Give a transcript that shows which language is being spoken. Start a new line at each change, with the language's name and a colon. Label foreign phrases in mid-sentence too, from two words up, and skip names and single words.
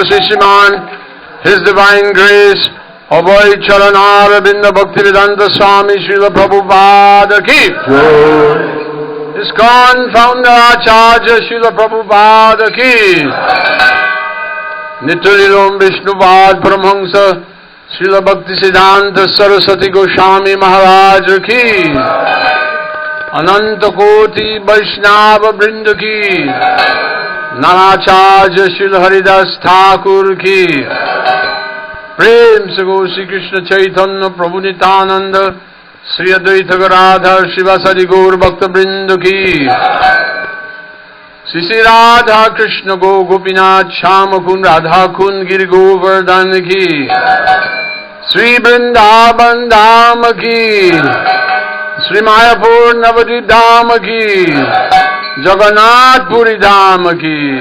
English: Sishiman, His Divine Grace,
Hindi: Abhay Charanara Binda Bhaktivedanta Swami Srila Prabhupada Ki, ISKCON Founder Acharya Srila Prabhupada Ki, Nityalilom Vishnupada Paramahamsa, Srila Bhaktisiddhanta Saraswati Goswami Maharaj Ki, अनंत कोटि वैष्णव वृंद की, नानाचार्य श्री हरिदास ठाकुर की, प्रेम से गो श्री कृष्ण चैतन्य प्रभु नित्यानंद श्री अद्वैत राधा शिवासादि गौर भक्त वृंद की श्री श्री राधा कृष्ण गो गोपीनाथ श्याम कुंड राधा कुंड गिर गोवर्धन की श्री वृंदावन धाम की श्री मायापुर नवद्वीप धाम की जगन्नाथपुरी धाम की